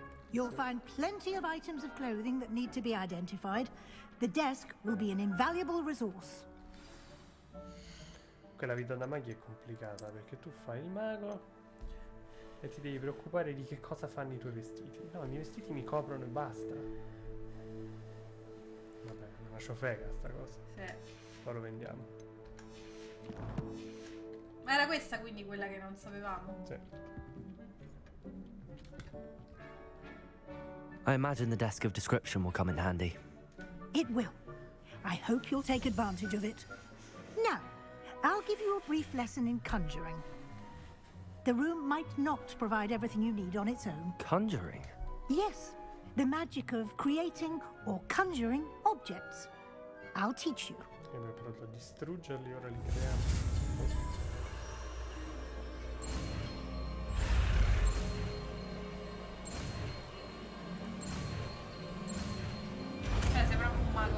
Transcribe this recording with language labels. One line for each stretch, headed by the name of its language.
English: You'll find plenty of items of clothing that need to be identified. The desk will be an invaluable resource.
Italian: Quella vita da maghi è complicata perché tu fai il mago e ti devi preoccupare di che cosa fanno i tuoi vestiti. No, i miei vestiti mi coprono e basta. Vabbè, una ciofega sta cosa. Sì. Poi lo vendiamo. Ma era questa quindi quella che non sapevamo? Sì.
English: I imagine the desk of description will come in handy. It will. I hope you'll take advantage of it. Now, I'll give you a brief lesson in conjuring. The room might not provide everything you need on its own. Conjuring? Yes, the magic of creating or conjuring objects. I'll teach you.
Italian: Abbiamo provato a distruggerli, ora li creiamo. Cioè, sei proprio un mago